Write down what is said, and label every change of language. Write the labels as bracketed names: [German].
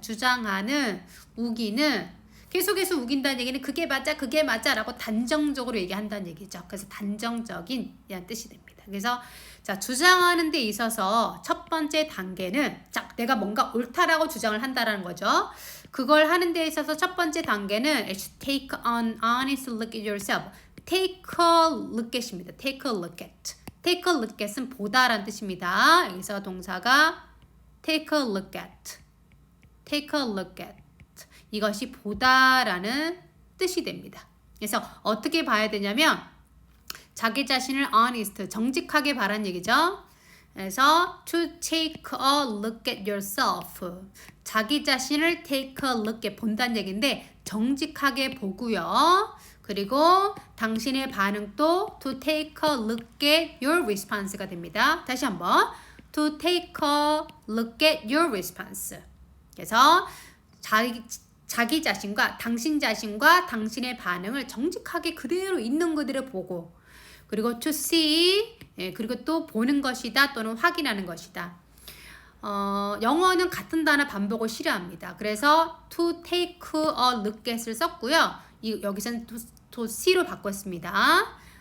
[Korean] 주장하는, 우기는, 계속해서 우긴다는 얘기는 그게 맞아라고 단정적으로 얘기한다는 얘기죠. 그래서 단정적인이라는 뜻이 됩니다. 그래서 자, 주장하는 데 있어서 첫 번째 단계는 자, 내가 뭔가 옳다라고 주장을 한다라는 거죠. 그걸 하는 데 있어서 첫 번째 단계는 [English] take an honest look at yourself. take a look at [Korean] 입니다. [English] take a look at. take a look at [Korean] 은 보다라는 뜻입니다. 여기서 동사가 [English] take a look at. take a look at. [Korean] 이것이 보다라는 뜻이 됩니다. 그래서 어떻게 봐야 되냐면 자기 자신을 honest, 정직하게 바라는 얘기죠. [English] 그래서 to take a look at yourself. [Korean] 자기 자신을 [English] take a look at [Korean] 본다는 얘기인데 정직하게 보고요. 그리고 당신의 반응도 [English] to take a look at your response [Korean] 가 됩니다. 다시 한번 [English] to take a look at your response. [Korean] 그래서 자기 자신과 당신 자신과 당신의 반응을 정직하게 그대로 있는 그대로 보고 그리고 [English] to see [Korean] 그리고 또 보는 것이다 또는 확인하는 것이다. 영어는 같은 단어 반복을 싫어합니다. 그래서 [English] to take a look at [Korean] 을 썼고요. 여기서는 [English] to see [Korean] 로 바꿨습니다.